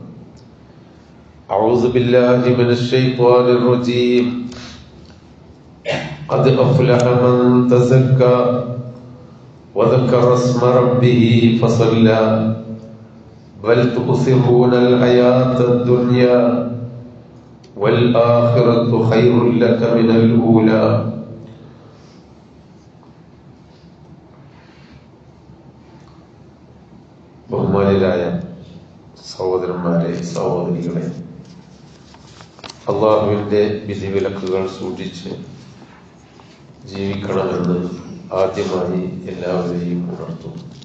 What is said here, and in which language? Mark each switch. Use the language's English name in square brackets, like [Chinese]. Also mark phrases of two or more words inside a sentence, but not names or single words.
[Arabic] أعوذ بالله من الشيطان الرجيم قد أفلح من تزكى وذكر اسم ربه فصلى بل تؤثرون الحياة الدنيا والآخرة خير لك من الأولى [Malayalam] ബഹുമാനിയായ സഹോദരന്മാരെ സഹോദരികളെ, അള്ളാഹുവിൻ്റെ വിധിവിലക്കുകൾ സൂക്ഷിച്ച് ജീവിക്കണമെന്ന് ആദ്യമായി എല്ലാവരെയും ഉണർത്തുന്നു.